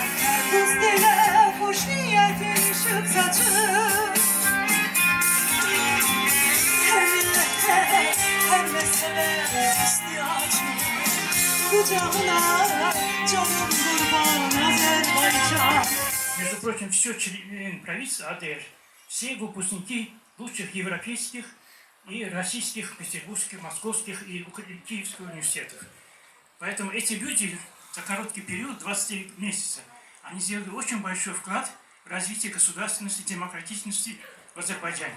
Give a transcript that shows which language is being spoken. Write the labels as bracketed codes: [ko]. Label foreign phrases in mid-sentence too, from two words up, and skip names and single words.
[az] Kız dilə xoş niyyətin işıq saçır. Hər millətə, hər məsələ istiyacı. Kucağına canım qurban Azərbaycan. [ru] Между прочим, все члены правительства АДР, все выпускники лучших европейских и российских, петербургских, московских и киевских университетов. Поэтому эти люди за короткий период, 23 месяца, они сделали очень большой вклад в развитие государственности, демократичности в Азербайджане.